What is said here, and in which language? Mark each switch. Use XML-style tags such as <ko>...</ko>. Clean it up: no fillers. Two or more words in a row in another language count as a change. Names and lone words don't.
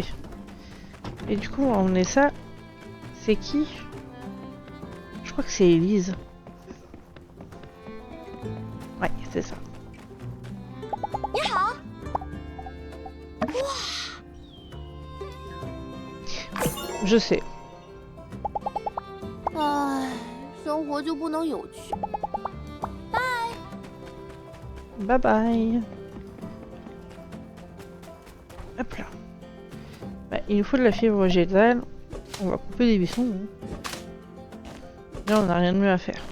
<fr>Et du coup, on est ça. C'est qui? Je crois que c'est Elise. Ouais, c'est ça. Je sais.</fr> <zh>唉，生活就不能有趣。</zh> <fr>Bye bye. Hop là. Bah, il nous faut de la fibre végétale. On va couper des buissons. Là, on n'a rien de mieux à faire.</fr>